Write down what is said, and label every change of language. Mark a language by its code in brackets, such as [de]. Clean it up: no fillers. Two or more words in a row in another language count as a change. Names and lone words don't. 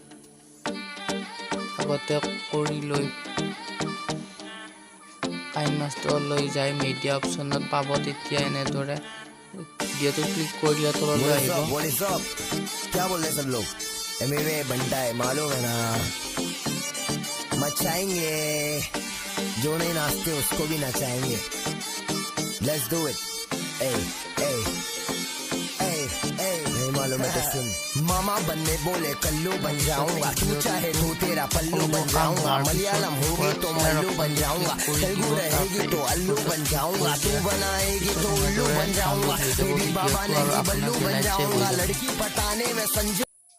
[as] আগতে কৰি লৈ কাইনমাষ্টাৰলৈ যাই মিডিয়া অপশ্যনত পাব, তেতিয়া এনেদৰে ভিডিঅ'টো ক্লিক কৰি দিলে তললৈ আহিব। [hi] क्या बोल रहे सब लोग? एमवे बनता है मालूम है ना, मचाएंगे जो नहीं नाचते उसको भी नचाएंगे, [en] let's do it. [hi] नहीं मालूम है तो सुन, मामा बनने बोले कल्लू बन जाऊंगा, तू चाहे तो तेरा पल्लू बन जाऊंगा, मलयालम होगी तो मल्लू बन जाऊंगा, तेलुगु रहेगी तो अल्लू बन जाऊंगा, तू बनाएगी तो उल्लू बन जाऊंगा, तेरी बाबा नहीं बल्लू बन जाऊंगा, लड़की पटाने में संजू